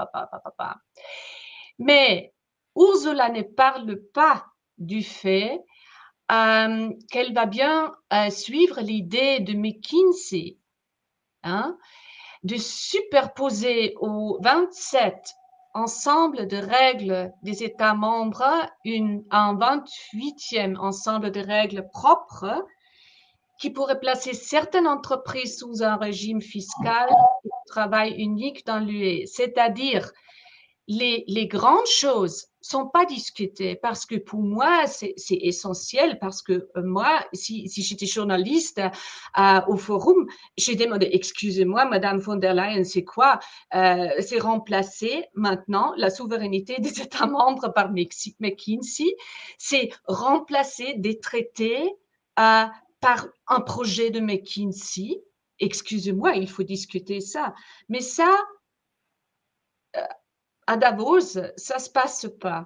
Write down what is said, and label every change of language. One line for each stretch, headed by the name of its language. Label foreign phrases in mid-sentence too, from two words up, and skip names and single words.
French: Mais Ursula ne parle pas du fait qu'elle va bien suivre l'idée de McKinsey, hein, de superposer aux 27 ensemble de règles des États membres un 28e ensemble de règles propres qui pourrait placer certaines entreprises sous un régime fiscal de travail unique dans l'UE. C'est-à-dire, les grandes choses sont pas discutées parce que pour moi, c'est essentiel parce que moi, si j'étais journaliste au forum, j'ai demandé, excusez-moi, Madame von der Leyen, c'est quoi? C'est remplacer maintenant la souveraineté des États membres par McKinsey, c'est remplacer des traités par un projet de McKinsey. Excusez-moi, il faut discuter ça. Mais ça, à Davos, ça se passe pas.